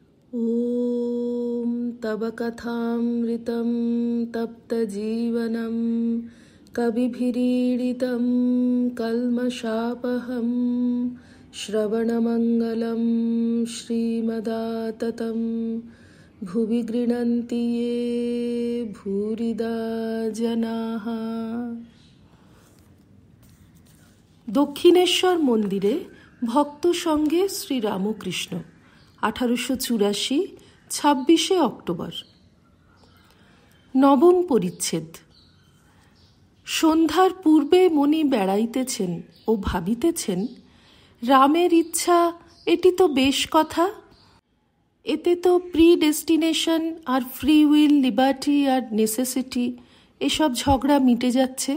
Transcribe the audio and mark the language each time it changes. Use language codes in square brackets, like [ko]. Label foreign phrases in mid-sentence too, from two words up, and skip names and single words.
[sa] ॐ तव कथामृतं तप्तजीवनं कविभिरीडितं कल्मषापहं श्रवणमङ्गलं श्रीमदाततं भुवि गृह्णन्ति ये भूरिदा जनाः। [bn] দক্ষিণেশ্বর মন্দিরে ভক্ত সঙ্গে শ্রীরামকৃষ্ণ 1884 26 অক্টোবর। নবম পরিচ্ছেদ। সন্ধ্যার পূর্বে মনি বেড়াইতেছেন ও ভাবিতেছেন, রামের ইচ্ছা এটি তো বেশ কথা, এতে তো প্রিডেস্টিনেশন আর [en] free will, [bn] লিবার্টি আর নেসেসিটি এসব ঝগড়া মিটে যাচ্ছে।